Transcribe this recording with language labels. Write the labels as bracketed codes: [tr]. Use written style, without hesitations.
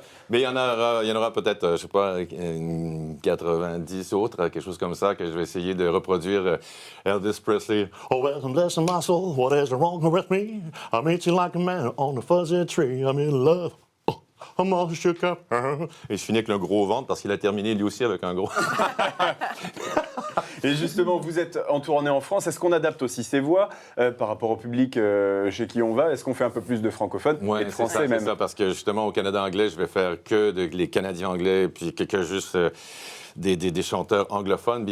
[fr] Mais il y en aura peut-être, je sais pas, 90 autres, quelque chose comme ça, que je vais essayer de reproduire. Elvis Presley. [en] Oh, well, I'm blessing my soul. What is wrong with me? I made you like a man on a fuzzy tree. I'm in love. I'm all shook up. [fr] Et je finis avec le gros ventre parce qu'il a terminé lui aussi avec un gros. Et justement, vous êtes en tournée en France. Est-ce qu'on adapte aussi ses voix par rapport au public chez qui on va? Est-ce qu'on fait un peu plus de francophones et de français même? C'est ça, parce que justement, au Canada anglais, je vais faire que les Canadiens anglais, puis que juste des chanteurs anglophones.